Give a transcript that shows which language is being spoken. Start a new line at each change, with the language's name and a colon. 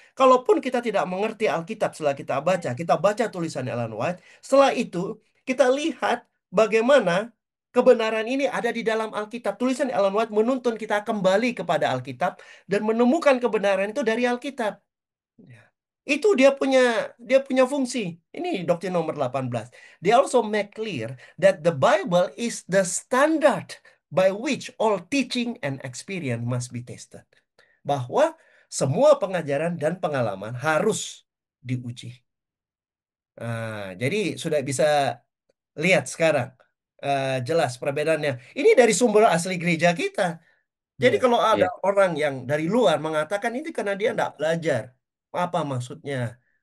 Indonesian: Kalaupun kita tidak mengerti Alkitab setelah kita baca tulisan Ellen White, setelah itu kita lihat bagaimana Kebenaran ini ada di dalam Alkitab. Tulisan Ellen White menuntun kita kembali kepada Alkitab dan menemukan kebenaran itu dari Alkitab. Ya. Itu dia punya fungsi. Ini doktrin nomor 18.
English: They also make clear that the Bible is the standard by which all teaching and experience must be tested.
Indonesian: Bahwa semua pengajaran dan pengalaman harus diuji. Jadi sudah bisa lihat sekarang jelas perbedaannya. Ini dari sumber asli gereja kita. Jadi Iya. kalau ada Iya. orang yang dari luar mengatakan ini karena dia tidak belajar, apa maksudnya?